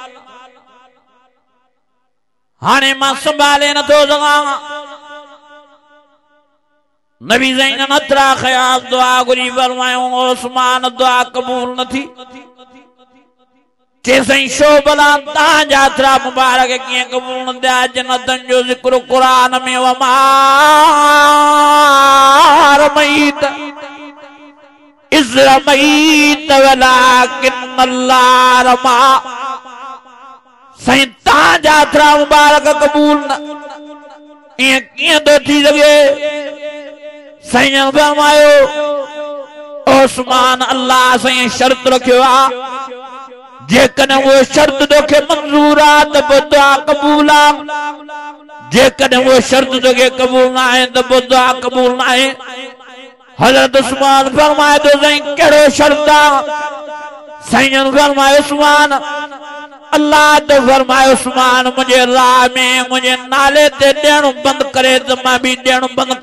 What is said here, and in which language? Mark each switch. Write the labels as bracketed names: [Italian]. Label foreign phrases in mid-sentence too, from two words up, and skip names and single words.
[Sindhi] हाणे मां संभाले नथो सघां नबी साईं जन हथड़ा खया दुआ घुरी फरमायो उस्मान दुआ क़बूल न थी चे साईं शो भला तव्हांजा हथड़ा मुबारक कीअं क़बूल न थिया जन्नतनि जो ज़िक्र क़ुरान में वमा [Arabic] رميت إذ رميت ولكن الله رمى [Sindhi] साईं तव्हांजा हथड़ा मुबारक क़बूल न ईअं कीअं थो थी सघे साईं जन फरमायो उस्मान अल्लाह साईं शर्त रखियो आहे जेकॾहिं वो शर्त तोखे मंज़ूर आहे त पोइ दुआ क़बूल आहे जेकॾहिं वो शर्त तोखे क़बूल न आहे त पोइ दुआ क़बूल न आहे हज़रत उस्मान फरमाए थो साईं कहिड़ो शर्त आहे साईं जन फरमायो उस्मान अल्लाह तो फरमायो उस्मान मुंहिंजे राह में मुंहिंजे नाले ते ॾियणु बंदि करे त मां बि ॾियणु बंदि